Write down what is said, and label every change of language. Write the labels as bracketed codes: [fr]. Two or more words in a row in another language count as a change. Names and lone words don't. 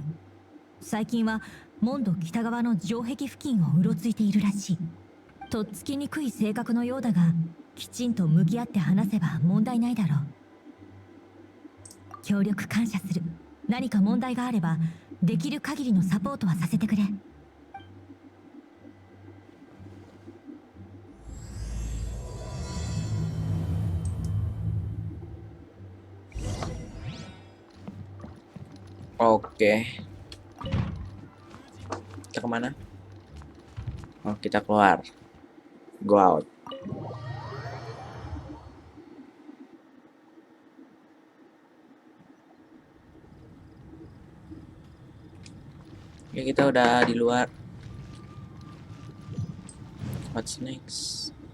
[ja] 最近はモンド北側の城壁付近をうろついているらしい。とっつきにくい性格のようだが、きちんと向き合って話せば問題ないだろう。協力感謝する。何か問題があればできる限りのサポートはさせてくれ。 [id] Oke, kita kemana? Oh, kita keluar. [en] Go out. [id] Ya, kita udah di luar. [en] What's next?